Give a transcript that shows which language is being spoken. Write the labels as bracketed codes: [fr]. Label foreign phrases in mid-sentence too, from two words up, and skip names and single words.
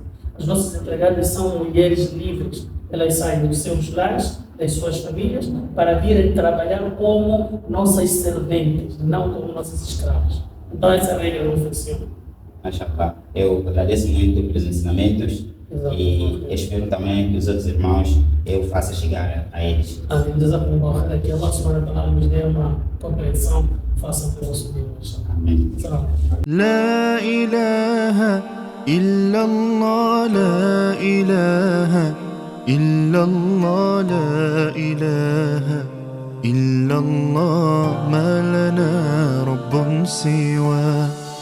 [pt] As nossas empregadas são mulheres livres. Elas saem dos seus lares, das suas famílias, para virem trabalhar como nossas serventes, não como nossas escravas. Então essa regra não funciona. Mashallah. Eu agradeço muito pelos ensinamentos. Exato. E espero também que os outros irmãos eu faça chegar a eles. Amém. Jazakumullah, que Allah [ar] سبحانه وتعالى [pt] nos dê uma compreensão, faça o nosso Deus. Amém. [ar] لا إله إلا الله لا إله إلا الله لا إله إلا الله ما لنا رب سواه